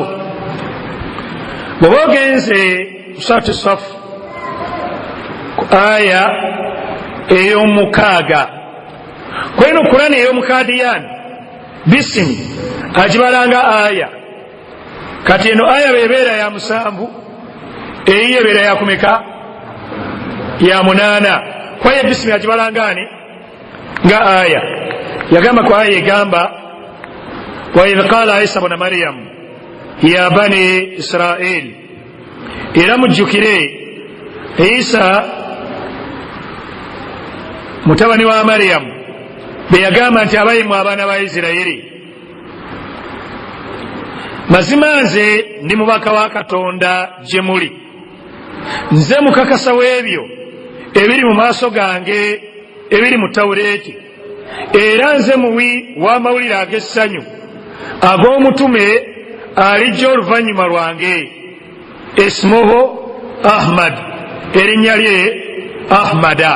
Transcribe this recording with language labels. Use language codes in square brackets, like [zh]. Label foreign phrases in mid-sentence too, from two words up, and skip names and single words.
[lg] Bw'oba ogenze Suratu Safu ku aya ey'omukaaga, kweno Kurani ey'omukadiyani bisimi agibalanga aya. Kati eno aya bebeera ya 7, eyiyo ebeera ya kumeka? Ya 8. kwaye bisimi agibalangani nga aya. Yagamba ku aya egamba [ar] وإذ قال عيسى ابن مريم يا بني إسرائيل, [lg] era mujjukire Isa mutabani wa Maryamu be yagamba nti abayimu abaana ba Isirayiri, mazima nze ndi mubaka wa Katonda gye muli, nze mukakasa w'ebyo ebiri mu maaso gange ebiri mu Tawuleeti, era nze muwi w'amawulire ag'essanyu ag'omutume alijja oluvannyuma lwange, [ar] اسمه أحمد, [lg] erinnya lye Ahmada.